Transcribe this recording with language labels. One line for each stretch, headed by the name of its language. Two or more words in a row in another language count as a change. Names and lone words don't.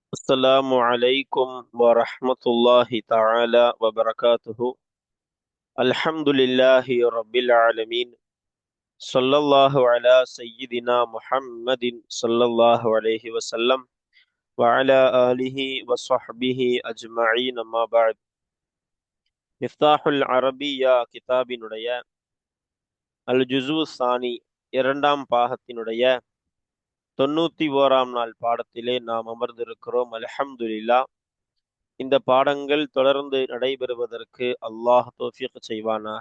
Arabic: السلام عليكم ورحمة الله تعالى وبركاته. الحمد لله رب العالمين. صلى الله على سيدنا محمد صلى الله عليه وسلم وعلى آله وصحبه أجمعين. ما بعد.
Tamil: மிஃப்தாஹ் அரபியா கிதாபினுடைய
Arabic: الجزء الثاني
Tamil: இரண்டாம் பாகத்தினுடைய 91ஆம் நாள் பாடத்திலே நாம் அமர்ந்திருக்கிறோம். அல்ஹம்துலில்லாஹ். இந்த பாடங்கள் தொடர்ந்து நடைபெறுவதற்கு அல்லாஹ் தௌஃபீக் செய்வானாக.